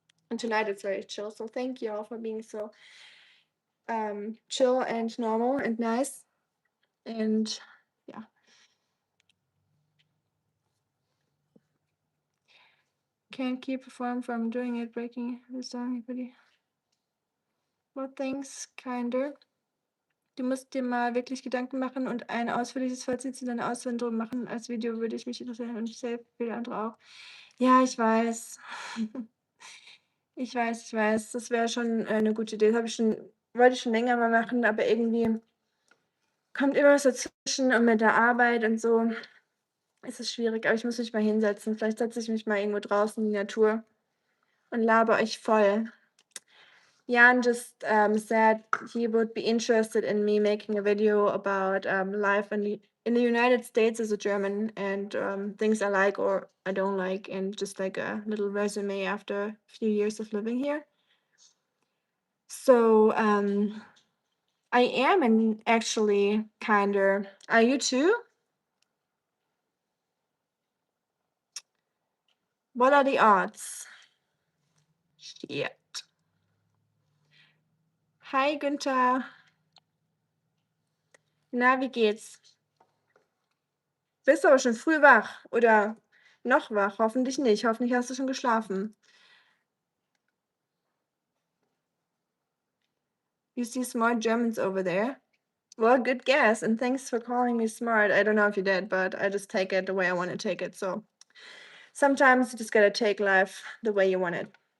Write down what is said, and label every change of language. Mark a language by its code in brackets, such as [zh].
[en] And tonight it's very chill. So thank you all for being so chill and normal and nice. And yeah. Can't keep a form from doing it, breaking the song, buddy. Well, thanks, kinder. [de] Du musst dir mal wirklich Gedanken machen und ein ausführliches Fazit zu deiner Auswanderung machen. Als Video würde ich mich interessieren und ich selbst, viele andere auch. Ja, ich weiß. Ich weiß, ich weiß. Das wäre schon eine gute Idee. Das wollte ich schon länger mal machen, aber irgendwie kommt immer was dazwischen und mit der Arbeit und so ist es schwierig. Aber ich muss mich mal hinsetzen. Vielleicht setze ich mich mal irgendwo draußen in die Natur und laber euch voll. [en] Jan just said he would be interested in me making a video about life in the United States as a German, and things I like or I don't like, and just like a little resume after a few years of living here. So I am actually kinder. Are you too? What are the odds? Shit. Hi Günther. [de] Na, wie geht's? Bist du aber schon früh wach oder noch wach? Hoffentlich nicht. Hoffentlich hast du schon geschlafen. [en] You see smart Germans over there? Well, good guess, and thanks for calling me smart. I don't know if you did, but I just take it the way I want to take it. So sometimes you just gotta take life the way you want it.